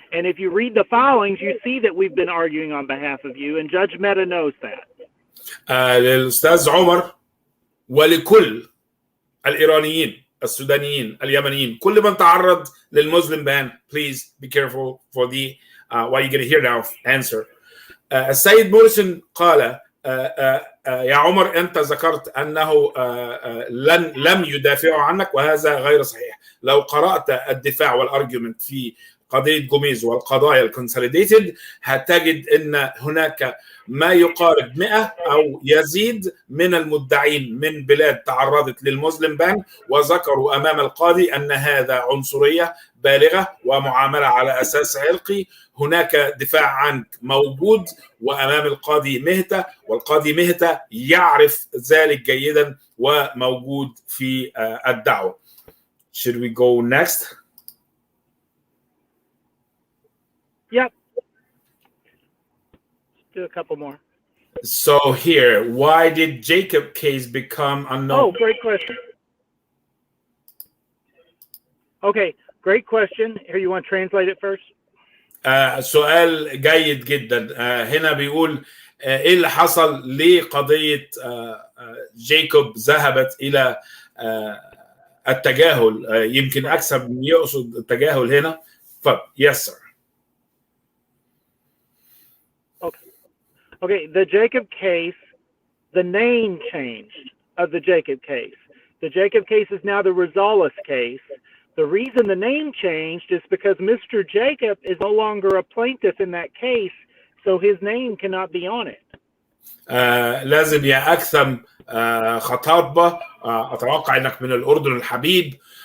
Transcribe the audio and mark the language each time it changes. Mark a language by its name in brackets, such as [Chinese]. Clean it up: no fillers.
[English] And if you read the filings, you see that we've been arguing on behalf of you, and Judge Mehta knows that. [Arabic] للأستاذ عمر ولكل الإيرانيين السودانيين اليمنيين كل من تعرض للمسلم [English] ban, please be careful for the what you're going to hear now answer. [Arabic] السيد موريسون قال يا عمر أنت ذكرت أنه لم يدافعوا عنك وهذا غير صحيح. لو قرأت الدفاع والأرجيومنت في قضية جوميز والقضايا الكونسوليديتد هتجد أن هناك ما يقارب 100 أو يزيد من المدعين من بلاد تعرضت للمسلم بان وذكروا أمام القاضي أن هذا عنصرية بالغة ومعاملة على أساس عرقي. هناك دفاع عنك موجود وأمام القاضي مهتة، والقاضي مهتة يعرف ذلك جيدا وموجود في الدعوة. [English] Should we go next? Yep. Let's do a couple more. So here, why did Jacob case become unknown? Oh, great question. Okay, great question. Here, you want to translate it first? [Arabic] سؤال جيد جدا. هنا بيقول ايه اللي حصل لقضية جايكوب ذهبت الى التجاهل. يمكن اكثر من يقصد التجاهل هنا. [English] Yes, sir. Okay, the Jacob case, the name changed of the Jacob case. The Jacob case is now the Rosales case. The reason the name changed is because Mr. Jacob is no longer a plaintiff in that case, so his name cannot be on it. [Arabic] لازم يا أكثم خطاطبة، أتوقع أنك من الأردن الحبيب.